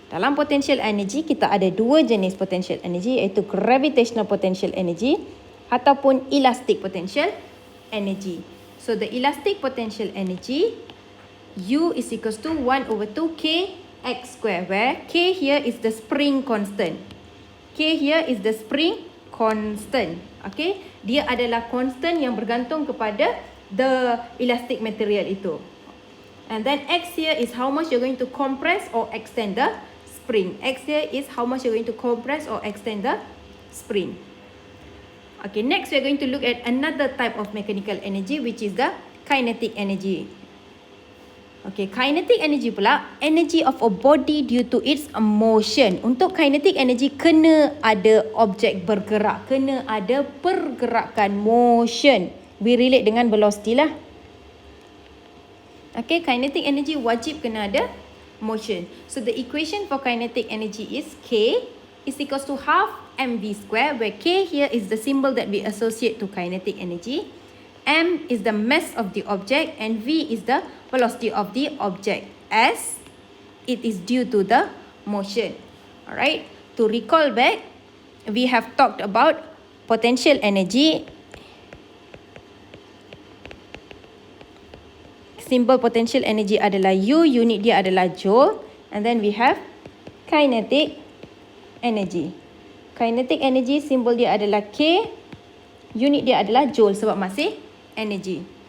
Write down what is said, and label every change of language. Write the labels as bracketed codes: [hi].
[ms] Dalam potential energy kita ada 2 jenis potential energy, iaitu gravitational potential energy ataupun elastic potential energy. [en] So the elastic potential energy, U is equals to 1 over 2k x square, where k here is the spring constant. K here is the spring constant. [ms] Okay, dia adalah constant yang bergantung kepada [en] the elastic material [ms] itu. [en] And then x here is how much you're going to compress or extend the spring. X here is how much you're going to compress or extend the spring. Okay, next we're going to look at another type of mechanical energy, which is the kinetic energy. Okay, kinetic energy pula, energy of a body due to its motion. [ms] Untuk kinetic energy, kena ada objek bergerak, kena ada pergerakan, motion. [en] We relate dengan velocity lah. [ms] Okay, kinetic energy wajib kena ada motion. [en] So the equation for kinetic energy is K is equals to half mv square, where K here is the symbol that we associate to kinetic energy. M is the mass of the object and V is the velocity of the object as it is due to the motion. Alright, to recall back, we have talked about potential energy. [ms] Simbol potential energy adalah U, unit dia adalah joule. [en] And then we have kinetic energy. [ms] Kinetic energy, simbol dia adalah K, unit dia adalah joule sebab masih energy.